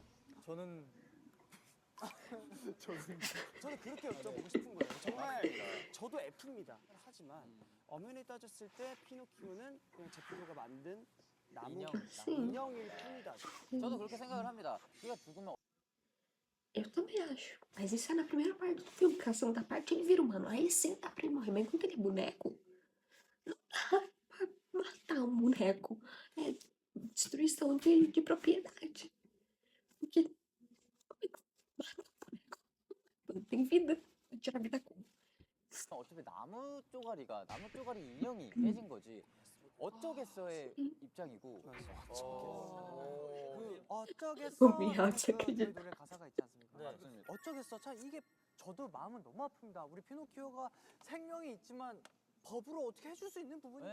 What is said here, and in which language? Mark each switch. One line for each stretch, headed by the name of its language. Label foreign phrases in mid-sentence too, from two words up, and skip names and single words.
Korean: 저는 저는 그렇게 여쭤보고 싶은 거예요. 정말 저도 F입니다. 하지만 엄연히 따졌을 때 피노키오는 그냥 제프로가 만든 나무 인형일 뿐이다. 저도 그렇게 생각을 합니다. 키가 죽으면
Portuguese: Eu também acho. Mas isso é na primeira parte do filme, que a segunda parte ele vira humano. Aí sim dá pra ele morrer, mas com aquele boneco, não dá pra matar um boneco. É destruição de propriedade. Porque como é que mata um boneco? Não tem vida. Vai tirar a vida como?
Korean: 어차피 나무 쪼가리 인형이 깨진 거지. 어쩌겠어의 입장이고. 그 어쩌겠어 미안, 그 착해졌다. 노래 가사가 있지 않습니까? 맞습니다. 어쩌겠어. 참 이게 저도 마음은 너무 아픕니다. 우리 피노키오가 생명이 있지만 법으로 어떻게 해줄 수 있는 부분이